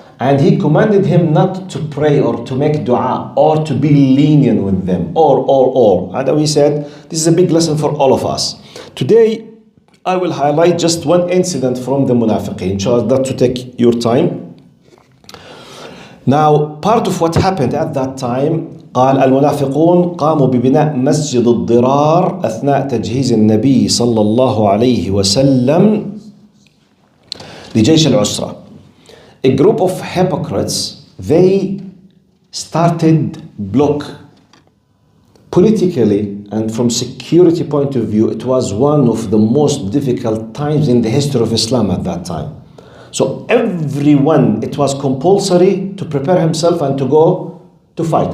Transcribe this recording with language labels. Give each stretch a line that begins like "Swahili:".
English: And he commanded him not to pray or to make dua or to be lenient with them or. And we said, this is a big lesson for all of us. Today, I will highlight just one incident from the munafiqeen, inshallah, not to take your time. Now, part of what happened at that time,
Arabic: قال المنافقون قاموا ببناء مسجد الضرار أثناء تجهيز النبي صلى الله عليه وسلم لجيش العسرة.
English: A group of hypocrites, they started block. Politically and from security point of view, it was one of the most difficult times in the history of Islam at that time. So everyone, it was compulsory to prepare himself and to go to fight.